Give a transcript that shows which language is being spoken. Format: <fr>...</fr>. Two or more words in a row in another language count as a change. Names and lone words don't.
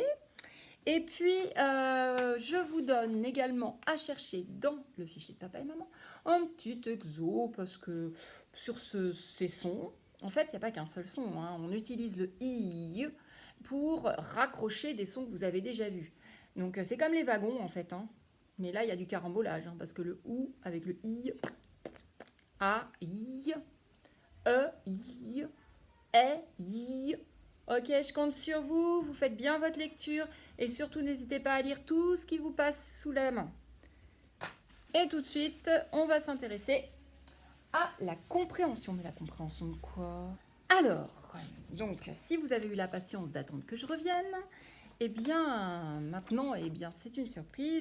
<fr>Et puis je vous donne également à chercher dans le fichier de papa et maman un petit exo parce que sur ces sons, en fait il n'y a pas qu'un seul son. On utilise le i pour raccrocher des sons que vous avez déjà vus. Donc c'est comme les wagons en fait. Mais là il y a du carambolage parce que le ou avec le i, a, i, e, i, e, i. Ok, je compte sur vous, vous faites bien votre lecture et surtout n'hésitez pas à lire tout ce qui vous passe sous la main. Et tout de suite, on va s'intéresser à la compréhension. Mais la compréhension de quoi? Alors, donc, si vous avez eu la patience d'attendre que je revienne, eh bien, maintenant, eh bien, c'est une surprise.</fr>